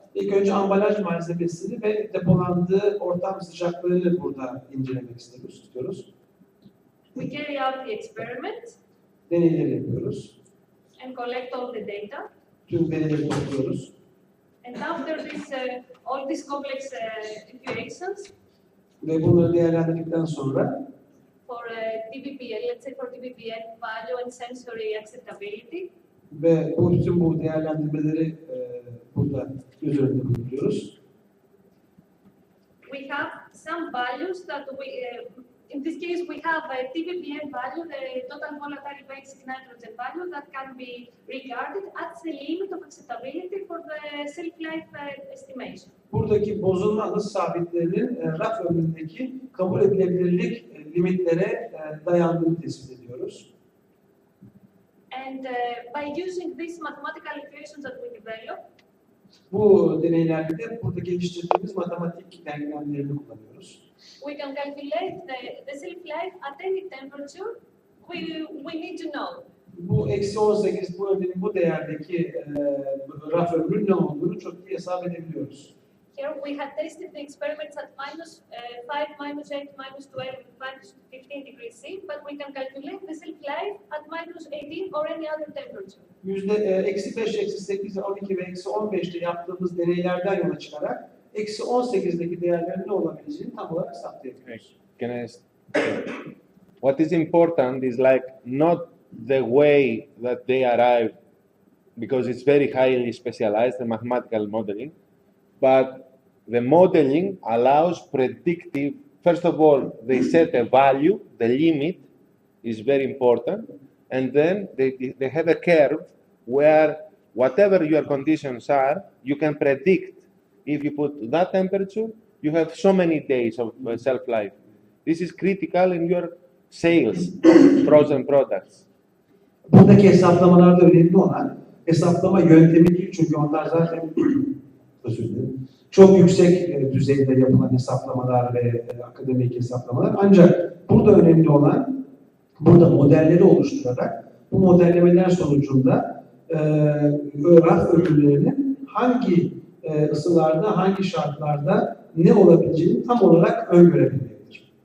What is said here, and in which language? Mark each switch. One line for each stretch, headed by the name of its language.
Turkish: İlk önce ambalaj malzemesini ve depolandığı ortam sıcaklığını burada incelemek istiyoruz.
English: We carry out the experiment
Turkish: Deneyleri yapıyoruz.
English: and collect all the data.
Turkish: Tüm verileri topluyoruz.
English: And after this, all these complex equations
Turkish: Ve bunları değerlendirdikten sonra
English: for TBPL, let's say for TBPL value and sensory acceptability,
Turkish: ve bütün bu değerlendirmeleri burada göz önünde bulunuyoruz.
English: we have some values that in this case we have a TBPL value, the total volatile basic nitrogen value that can be regarded as the limit of acceptability for the shelf life estimation.
Turkish: Buradaki bozulma hız sabitlerinin raf ömründeki kabul edilebilirlik limitlere dayandığını tespit ediyoruz.
English: And by using these mathematical equations that we develop,
Turkish: Bu deneylerde de burada geliştirdiğimiz matematik denklemlerini kullanıyoruz.
English: we can calculate the shelf life at any temperature we need to know.
Turkish: Bu eksi 18 bu örneğin bu değerdeki raf ömrünün ne olduğunu çok iyi hesap edebiliyoruz.
English: Here we have tested the experiments at minus 5, minus 8, minus 12, minus 15 degrees C, but we can calculate the shelf life at minus 18 or any other temperature.
Turkish: Eksi 5, eksi 8, 12 ve eksi 15'te yaptığımız deneylerden yola çıkarak eksi 18'deki değerlerin ne olabileceğini tam olarak saptayabiliyoruz.
English: What is important is like not the way that they arrive, because it's very highly specialized, the mathematical modeling, but the modeling allows predictive. First of all, they set a value, the limit is very important, and then they have a curve where whatever your conditions are, you can predict. If you put that temperature, you have so many days of shelf life. This is critical in your sales of frozen products.
Turkish: Buradaki hesaplamalarda önemli olan hesaplama yöntemi değil, çünkü onlar zaten özür dilerim, çok yüksek düzeyde yapılan hesaplamalar ve akademik hesaplamalar. Ancak burada önemli olan burada modelleri oluşturarak bu modellemeler sonucunda raf ömürlerinin hangi ısılarda, hangi şartlarda ne olabileceğini tam olarak öngörebilmektir.